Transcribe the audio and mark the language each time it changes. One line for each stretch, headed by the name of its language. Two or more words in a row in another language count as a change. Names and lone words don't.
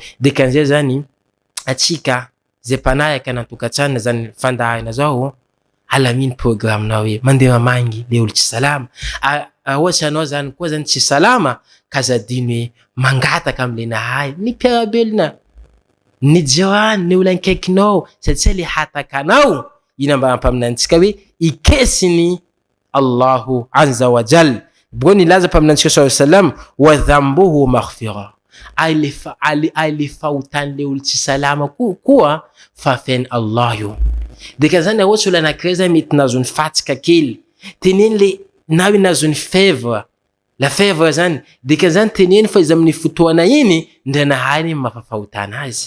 Malagasy: Dikan'izay zany atsika zay mpanayaka nantokatrano zany fandahana zao alaminy programme-nao hoe mandeha mamangy le olo tsy salama. Ohatsy anao zany koa zany tsy salama ka zadiny hoe mangataka amle nahay ny mpiarabelona ny jiran ny olo ankaikinao satria le hataka anao ina mba ampaminantsika hoe ikesiny
Arabic: الله عز وجل. Bo nilaza mpaminantsika صلى الله عليه وسلم وذنبه مغفرة,
Malagasy: ay le fahotany le olo tsy salama koa fafeny Allah io. Dikan'izany ohatsy olo anankiray zany mety nazony fatsika kely, teneny le na hoe nazony fièvre,
French: la fièvre
Malagasy: zany. Dikan'izany teneny fa izy amin'ny fotoana iny ndranahay ny mafafahotana azy.